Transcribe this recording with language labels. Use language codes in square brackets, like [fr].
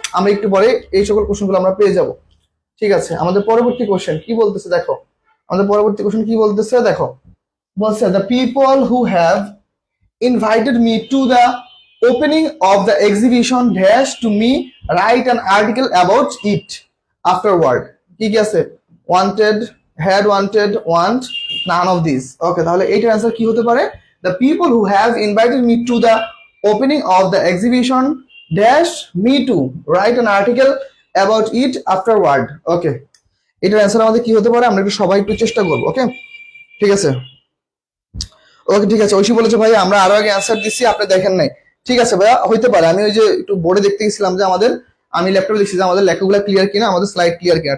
[bn] আমরা একটু পরে এই সকল কোশ্চেনগুলো আমরা পেয়ে যাব। ঠিক আছে, আমাদের পরবর্তী কোশ্চেন কি বলতেছে দেখো, আমাদের পরবর্তী কোশ্চেন কি বলতেছে দেখো, বলছে [en] The people who have invited me to the opening of the exhibition dash to me write an article about it afterward। [bn] কি কি আছে, [en] wanted, had wanted, want, none of these। [bn] ওকে, তাহলে এইটার অ্যান্সার কি হতে পারে, [en] the people who have invited me to the opening of the exhibition dash me to write an article about it afterward। [bn] ওকে, এটার answer আমাদের কি হতে পারে, আমরা একটু সবাই একটু চেষ্টা করবো। ওকে, ঠিক আছে, ওকে, ঠিক আছে। ঐশী বলেছে ভাই আমরা আরো আগে অ্যান্সার দিচ্ছি আপনি দেখেন নাই। ঠিক আছে ভাইয়া, হইতে পারে, আমি ওই যে একটু বোর্ডে দেখতে গেছিলাম যে আমাদের, আমি ল্যাপটপে দেখছি যে আমাদের লেখাগুলো ক্লিয়ার কিনা, আমাদের স্লাইড ক্লিয়ার কিনা।